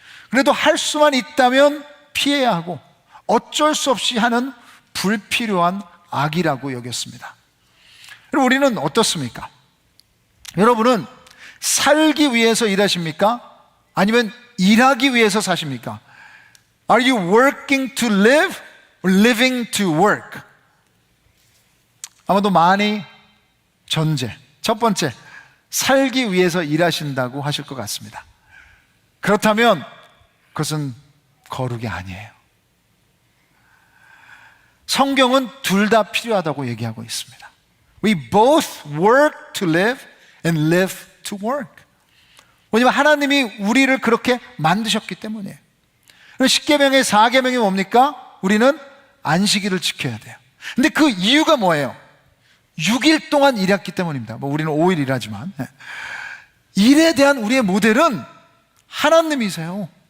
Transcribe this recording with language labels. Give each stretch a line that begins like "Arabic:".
Korean: 그래도 할 수만 있다면 피해야 하고 어쩔 수 없이 하는 불필요한 악이라고 여겼습니다. 그럼 우리는 어떻습니까? 여러분은 살기 위해서 일하십니까? 아니면 일하기 위해서 사십니까?
English: Are you working to live or living to work?
Korean: 아마도 많이 전제, 첫 번째, 살기 위해서 일하신다고 하실 것 같습니다. 그렇다면 그것은 거룩이 아니에요. 성경은 둘 다 필요하다고 얘기하고 있습니다.
English: We both work to live and live to work.
Korean: 왜냐하면 하나님이 우리를 그렇게 만드셨기 때문이에요. 십계명의 4계명이 뭡니까? 우리는 안식일을 지켜야 돼요. 근데 그 이유가 뭐예요? 6일 동안 일했기 때문입니다. 우리는 5일 일하지만 일에 대한 우리의 모델은 하나님이세요.